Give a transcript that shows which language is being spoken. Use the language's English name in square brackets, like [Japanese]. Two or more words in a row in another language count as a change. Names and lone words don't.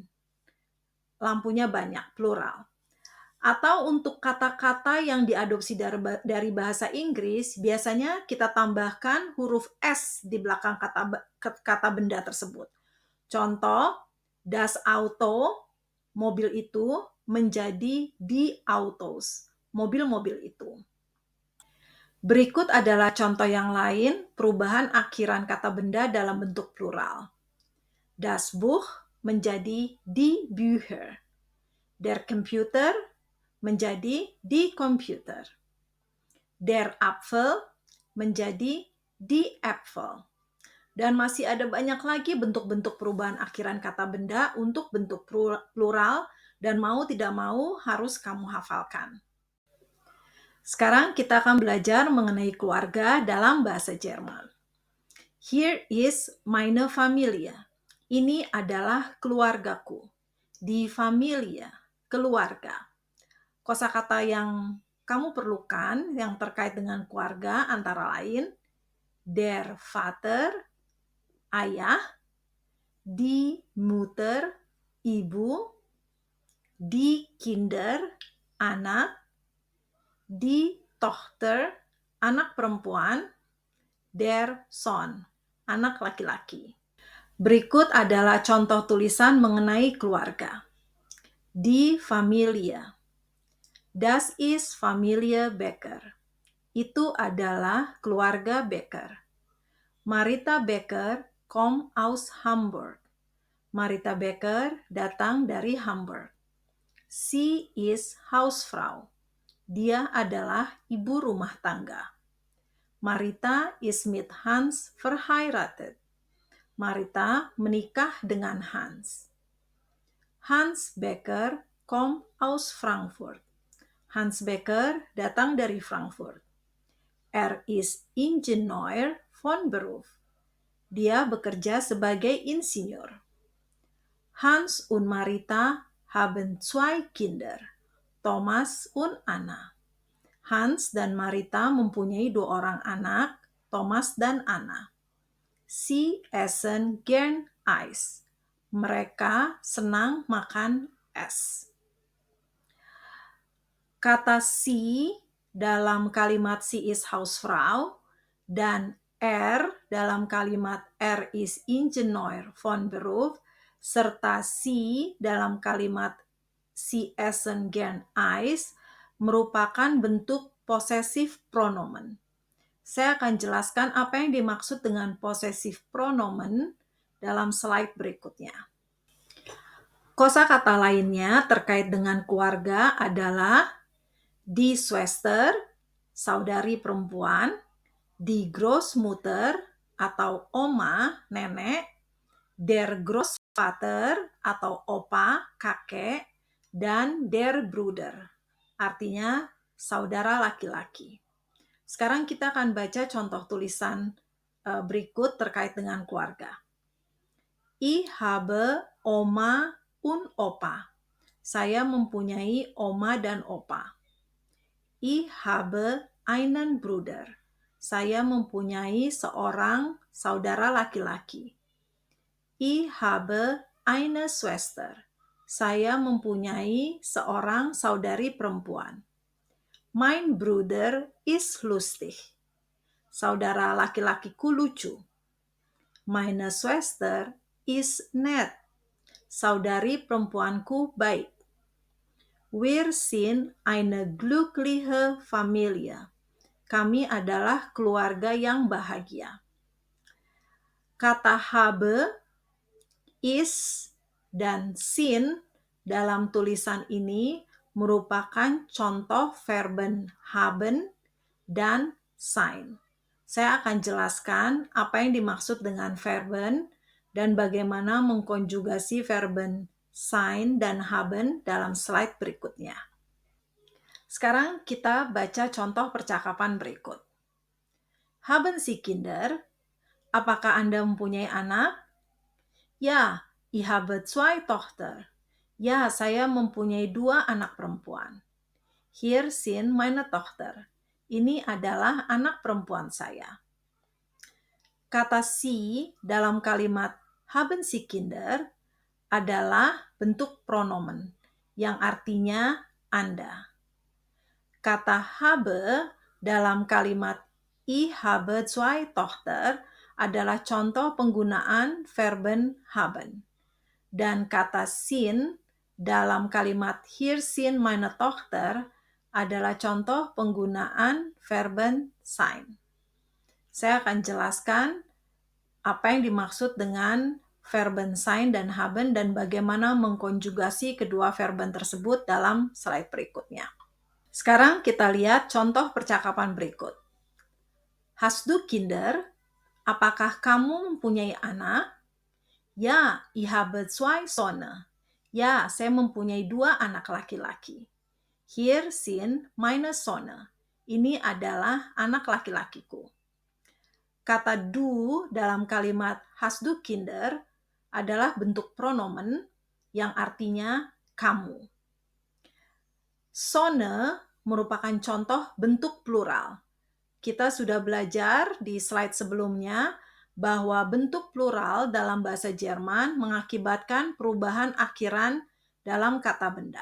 [Indonesian] Lampunya banyak, plural. Atau untuk kata-kata yang diadopsi dari bahasa Inggris, biasanya kita tambahkan huruf S di belakang kata benda tersebut. Contoh, [German] das Auto, [Indonesian] mobil itu, menjadi [German] die Autos, [Indonesian] mobil-mobil itu. Berikut adalah contoh yang lain, perubahan akhiran kata benda dalam bentuk plural. [German] Das Buch menjadi die Bücher. Der Computer menjadi die Computer. Der Apfel menjadi die Äpfel. [Indonesian] Dan masih ada banyak lagi bentuk-bentuk perubahan akhiran kata benda untuk bentuk plural dan mau tidak mau harus kamu hafalkan. Sekarang kita akan belajar mengenai keluarga dalam bahasa Jerman. [English] Here is [German] meine Familie. [Indonesian] Ini adalah keluargaku. [German] Die Familie, [Indonesian] keluarga. Kosakata yang kamu perlukan yang terkait dengan keluarga antara lain [German] der Vater, [Indonesian] ayah, [German] die Mutter, [Indonesian] ibu, [German] die Kinder, [Indonesian] anak, [German] die Tochter, [Indonesian] anak perempuan, [German] der Sohn, [Indonesian] anak laki-laki. Berikut adalah contoh tulisan mengenai keluarga. [German] Die Familie. Das ist Familie Becker. [Indonesian] Itu adalah keluarga Becker. [German] Marita Becker kommt aus Hamburg. [Indonesian] Marita Becker datang dari Hamburg. [German] Sie ist Hausfrau. [Indonesian] Dia adalah ibu rumah tangga. [German] Marita ist mit Hans verheiratet. [Indonesian] Marita menikah dengan Hans. [German] Hans Becker kommt aus Frankfurt. [Indonesian] Hans Becker datang dari Frankfurt. [German] Er ist Ingenieur von Beruf. [Indonesian] Dia bekerja sebagai insinyur. [German] Hans und Marita haben 2 Kinder, Thomas und Anna. [Indonesian] Hans dan Marita mempunyai 2 orang anak, Thomas dan Anna. [German] Sie essen gern Eis. [Indonesian] Mereka senang makan es. Kata sie dalam kalimat [German] sie ist Hausfrau [Indonesian] dan dalam kalimat [German] ist Ingenieur von Beruf [Indonesian] serta sie dalam kalimat [German] sie essen gern Eis [Indonesian] merupakan bentuk [German] possessive pronomen. [Indonesian] Saya akan jelaskan apa yang dimaksud dengan [German] possessive pronomen [Indonesian] dalam slide berikutnya. Kosakata lainnya terkait dengan keluarga adalah [German] die Schwester, [Indonesian] saudari perempuan, [German] die Großmutter [Indonesian] atau oma, nenek, [German] der Großvater [Indonesian] atau opa, kakek, dan [German] der Bruder, [Indonesian] artinya saudara laki-laki. Sekarang kita akan baca contoh tulisan berikut terkait dengan keluarga. [German] Ich habe Oma und Opa. [Indonesian] Saya mempunyai oma dan opa. [German] Ich habe einen Bruder. [Indonesian] Saya mempunyai seorang saudara laki-laki. [German] Ich habe eine Schwester. [Indonesian] Saya mempunyai seorang saudari perempuan. [German] Mein Bruder ist lustig. [Indonesian] Saudara laki-lakiku lucu. [German] Meine Schwester ist nett. [Indonesian] Saudari perempuanku baik. [German] Wir sind eine glückliche Familie. [Indonesian] Kami adalah keluarga yang bahagia. Kata habe, is, dan sind dalam tulisan ini merupakan contoh [German] verben haben [Indonesian] dan sein. Saya akan jelaskan apa yang dimaksud dengan verben dan bagaimana mengkonjugasi [German] verben sein [Indonesian] dan haben dalam slide berikutnya. Sekarang kita baca contoh percakapan berikut. [German] Haben Sie Kinder? [Indonesian] Apakah Anda mempunyai anak? Ya, [German] ich habe 2 Tochter. [Indonesian] Ya, saya mempunyai 2 anak perempuan. [German] Hier sind meine Tochter. [Indonesian] Ini adalah anak perempuan saya. Kata Sie dalam kalimat [German] haben Sie Kinder [Indonesian] adalah bentuk pronomen yang artinya Anda. Kata habe dalam kalimat [German] ich habe 2 Tochter [Indonesian] adalah contoh penggunaan [German] verben haben. [Indonesian] Dan kata sind dalam kalimat [German] hier sind meine Tochter [Indonesian] adalah contoh penggunaan [German] verben sein. [Indonesian] Saya akan jelaskan apa yang dimaksud dengan [German] verben sein [Indonesian] dan haben dan bagaimana mengkonjugasi kedua verben tersebut dalam slide berikutnya. Sekarang kita lihat contoh percakapan berikut. [German] Hast du Kinder? [Indonesian] Apakah kamu mempunyai anak? Ya, [German] ich habe 2 Söhne. [Indonesian] Ya, saya mempunyai 2 anak laki-laki. [German] Hier sind meine Söhne. [Indonesian] Ini adalah anak laki-lakiku. Kata du dalam kalimat [German] hast du Kinder [Indonesian] adalah bentuk pronomen yang artinya kamu. Söhne merupakan contoh bentuk plural. Kita sudah belajar di slide sebelumnya bahwa bentuk plural dalam bahasa Jerman mengakibatkan perubahan akhiran dalam kata benda.